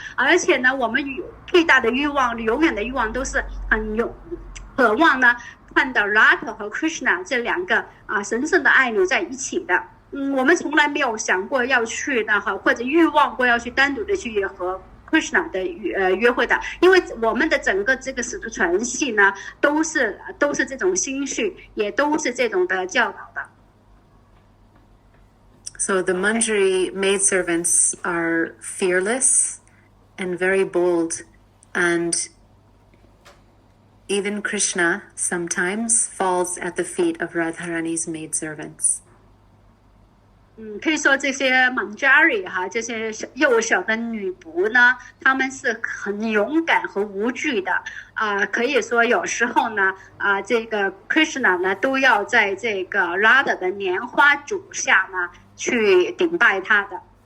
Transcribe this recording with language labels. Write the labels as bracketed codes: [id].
[zh] 而且呢，我们最大的欲望，永远的欲望都是很渴望呢看到 Radha 和 Krishna 这两个神圣的爱侣在一起的。我们从来没有想过要去呢，或者欲望过要去单独的去和 Krishna 的约会的，因为我们的整个这个使徒传系呢，都是这种心绪，也都是这种的教导的。 [en] So the Manjari maidservants are fearless and very bold, and even Krishna sometimes falls at the feet of Radharani's maidservants. [zh] 可以说这些 Manjari 这些幼小的女仆呢，她们是很勇敢和无惧的可以说有时候呢这个 Krishna 呢都要在这个 Radha 的莲花足下呢去顶拜他的。